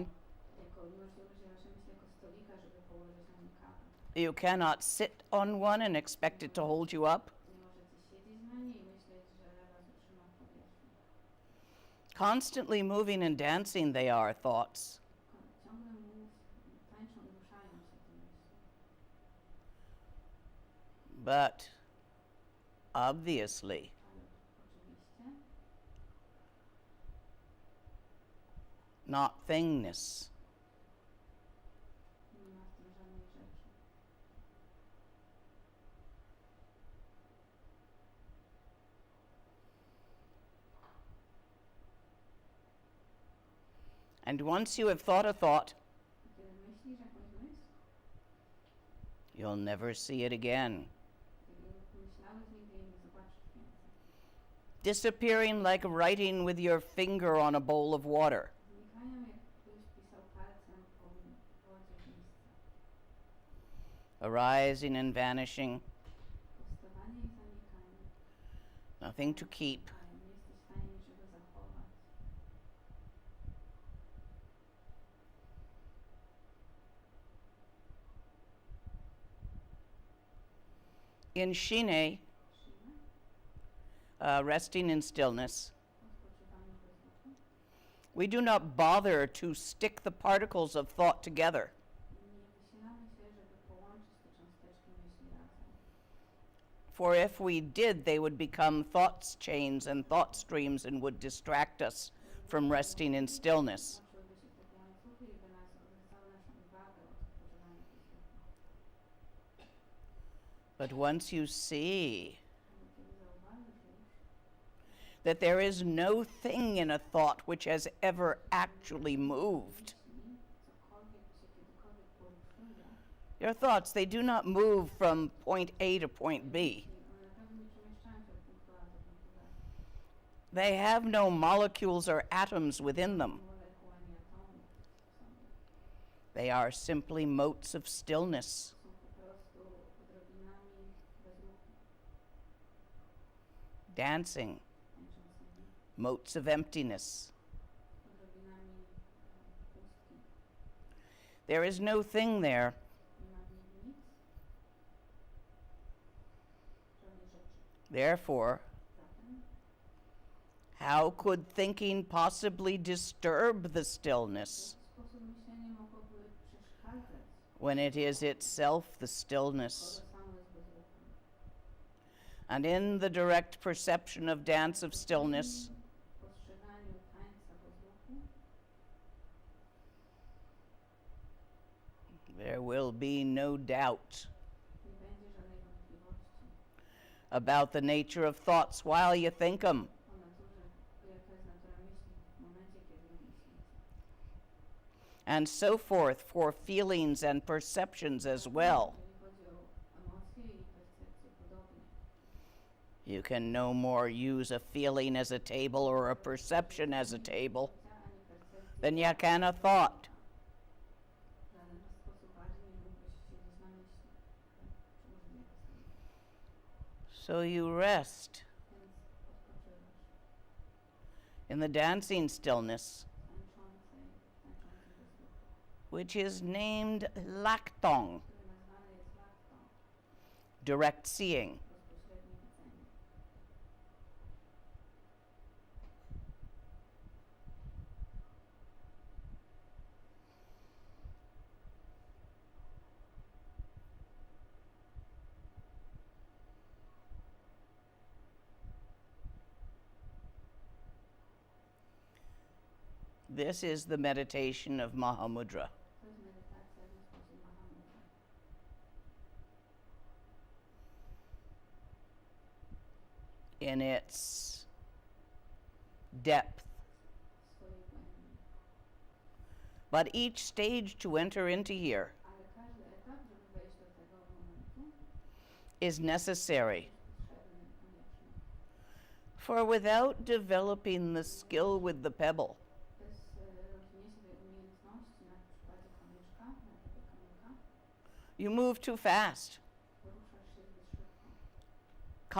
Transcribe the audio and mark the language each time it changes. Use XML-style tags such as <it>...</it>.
<pl>Nie możecie użyć wasze myśli jako stolika, żeby położyć na nim kawę.</pl> <en>You cannot sit on one and expect it to hold you up.</en> <pl>Nie możecie siedzieć na niej i myśleć, że was utrzyma w powietrzu.</pl> <en>Constantly moving and dancing, they are thoughts.</en> <pl>Ciągle tańczą i ruszają się te myśli.</pl> <en>But obviously,</en> <pl>Ale oczywiście</pl> <en>not thingness.</en> <pl>nie ma w tym żadnej rzeczy.</pl> <en>And once you have thought a thought,</en> <pl>I kiedy myślisz jakąś myśl,</pl> <en>you'll never see it again.</en> <pl>kiedy myślałeś, nigdy jej nie zobaczysz więcej.</pl> <en>Disappearing like writing with your finger on a bowl of water.</en> <pl>Znikają, jakbyś pisał palcem po wodzie w miejsce.</pl> <en>Arising and vanishing,</en> <pl>Powstawanie i zanikanie.</pl> <en>nothing to keep.</en> <pl>A nie jesteś w stanie niczego zachować.</pl> <en>In Shine,</en> <pl>Siłę,</pl> <en>resting in stillness,</en> <pl>odpoczywanie bez ruchu.</pl> <en>we do not bother to stick the particles of thought together.</en> <pl>Nie wysilamy się, żeby połączyć te cząsteczki myśli razem.</pl> <en>For if we did, they would become thoughts chains and thought streams and would distract us from resting in stillness.</en> <pl>Łączyłyby się takie łańcuchy i by nas odwracały naszą uwagę od odpoczywania bez ruchu.</pl> <en>But once you see</en> <pl>Ale kiedy zauważysz już,</pl> <en>that there is no thing in a thought which has ever actually moved,</en> <pl>myśli, cokolwiek się kiedykolwiek poruszyło,</pl> <en>your thoughts, they do not move from point A to point B.</en> <pl>i one naprawdę nie przemieszczają się od punktu A do punktu B.</pl> <en>They have no molecules or atoms within them.</en> <pl>Molekuł ani atomów w sobie.</pl> <en>They are simply motes of stillness.</en> <pl>Są po prostu odrobinami bez ruchu,</pl> <en>Dancing,</en> <pl>tańczącymi,</pl> <en>motes of emptiness.</en> <pl>odrobinami pustki.</pl> <en>There is no thing there.</en> <pl>Nie ma w nich nic, żadnej rzeczy.</pl> <en>Therefore,</en> <pl>Zatem</pl> <en>how could thinking possibly disturb the stillness</en> <pl>w sposób myślenia mogłoby przeszkadzać,</pl> <en>when it is itself the stillness?</en> <pl>skoro samo jest bez ruchu.</pl> <en>And in the direct perception of dance of stillness,</en> <pl>W postrzeganiu tańca bez ruchu</pl> <en>there will be no doubt</en> <pl>nie będzie żadnej wątpliwości</pl> <en>about the nature of thoughts while you think them.</en> <pl>o naturze, jaka jest natura myśli w momencie, kiedy je myślicie.</pl> <en>And so forth for feelings and perceptions as well.</en> <pl>Jeżeli chodzi o emocje i percepcje podobnie,</pl> <en>You can no more use a feeling as a table or a perception as a table</en> <pl>ani percepcje</pl> <en>than you can a thought.</en> <pl>w żaden sposób bardziej nie mógłbyś siedzieć na myśli, czy użyć jako</pl> <en>So you rest</en> <pl>więc odpoczywasz</pl> <en>in the dancing stillness,</en> <pl>tańczącym bezruchu,</pl> <en>which is named Laktong,</en> <pl>który nazwany jest laktą,</pl> <en>direct seeing.</en> <pl>bezpośrednie widzenie.</pl> <en>This is the meditation of Mahamudra.</en> <pl>To jest medytacja w sposób Mahamudra.</pl> <en>In its depth.</en> <pl>W swojej głębi.</pl> <en>But each stage to enter into here</en> <pl>Ale każdy etap, żeby wejść do tego momentu,</pl> <en>is necessary.</en> <pl>jest potrzebny, konieczny.</pl> <en>For without developing the skill with the pebble,</en> <pl>Bez rozwinięcia tej umiejętności na przykładzie kamyczka, na tego kamyka,</pl> <en>you move too fast,</en> <pl>poruszasz się zbyt szybko.</pl>